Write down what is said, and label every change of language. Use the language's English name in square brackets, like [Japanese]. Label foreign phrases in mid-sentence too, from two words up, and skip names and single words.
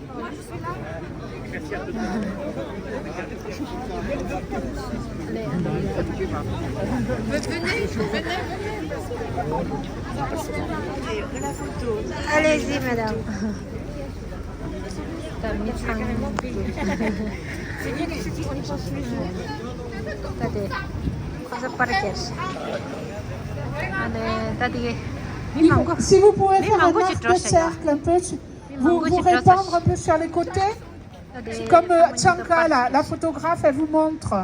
[French] Allez-y, madame. [Indonesian] Tadi, konsep parkir. [French] Si vous pouvez faire un arc de cercle un peu, vous répandre un peu sur les côtés, comme Tchanka, la photographe, elle vous montre.